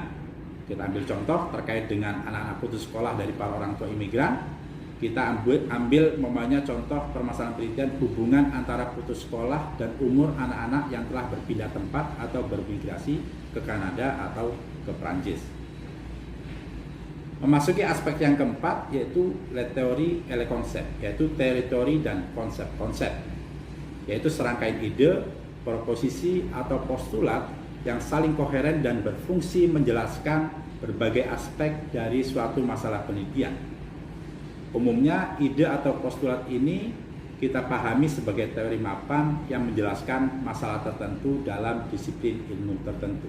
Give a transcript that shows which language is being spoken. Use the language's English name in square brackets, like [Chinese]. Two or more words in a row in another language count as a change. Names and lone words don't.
[Indonesian] Kita ambil contoh terkait dengan anak-anak putus sekolah dari para orang tua imigran. Kita ambil namanya contoh permasalahan penelitian hubungan antara putus sekolah dan umur anak-anak yang telah berpindah tempat atau bermigrasi ke Kanada atau ke Prancis. Memasuki aspek yang keempat, yaitu [French] la théorie et le concept, [Indonesian] yaitu teori dan konsep-konsep, yaitu serangkaian ide, proposisi atau postulat yang saling koheren dan berfungsi menjelaskan berbagai aspek dari suatu masalah penelitian. Umumnya ide atau postulat ini kita pahami sebagai teori mapan yang menjelaskan masalah tertentu dalam disiplin ilmu tertentu.